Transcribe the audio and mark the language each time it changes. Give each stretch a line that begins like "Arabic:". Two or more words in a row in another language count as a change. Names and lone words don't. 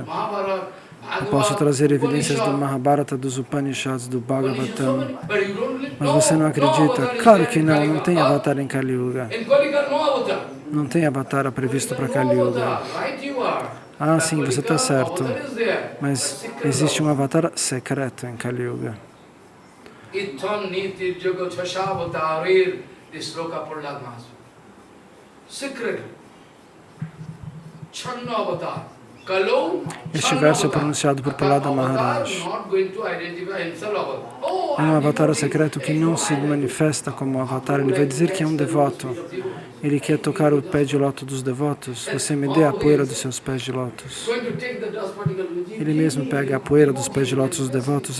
Portuguese: Eu posso trazer evidências do Mahabharata, dos Upanishads, do Bhagavatam. Mas você não acredita? Claro que não, não tem avatar em Kali Yuga. Não tem avatar previsto para Kali Yuga. Sim, você está certo. Mas existe um avatar secreto em Kali Yuga.
Sanskrit: Secret. Channa avatar.
Portuguese: Este verso é pronunciado por Prahlada Maharaj. É um avatar secreto que não se manifesta como avatar. Ele vai dizer que é um devoto. Ele quer tocar o pé de lótus dos devotos. Você me dê a poeira dos seus pés de lótus. Ele mesmo pega a poeira dos pés de lótus dos devotos.